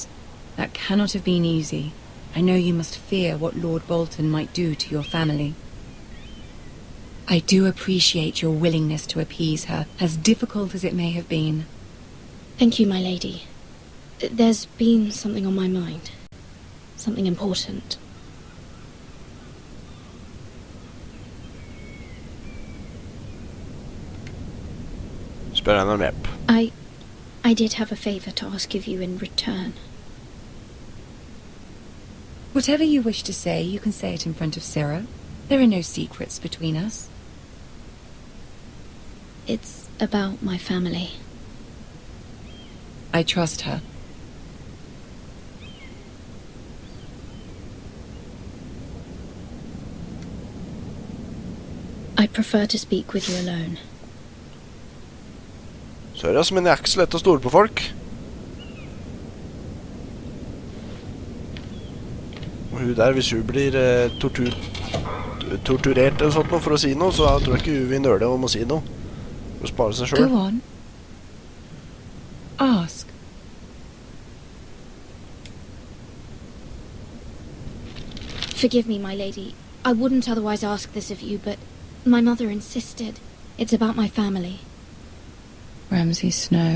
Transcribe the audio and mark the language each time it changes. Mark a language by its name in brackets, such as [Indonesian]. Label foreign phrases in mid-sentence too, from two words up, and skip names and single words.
[English] That cannot have been easy. I know you must fear what Lord Bolton might do to your family. I do appreciate your willingness to appease her, as difficult as it may have been. Thank you, my lady. There's been something on my mind. Something important. [Norwegian] Spør henne om hjelp. [English] I did have a favor to ask of you in return. Whatever you wish to say, you can say it in front of Sarah. There are no secrets between us. It's about my family. I trust her. I'd prefer to speak with you alone. [Norwegian] Sorry, men det er ikke så lett å stole på folk. Og hun der, hvis hun blir torturert eller sånt noe for å si noe, så tror jeg ikke hun vil nøle om å si noe. For å spare seg selv. [English] Go on. Ask. Forgive me, my lady. I wouldn't otherwise ask this of you, but my mother insisted. It's about my family. Ramsay Snow.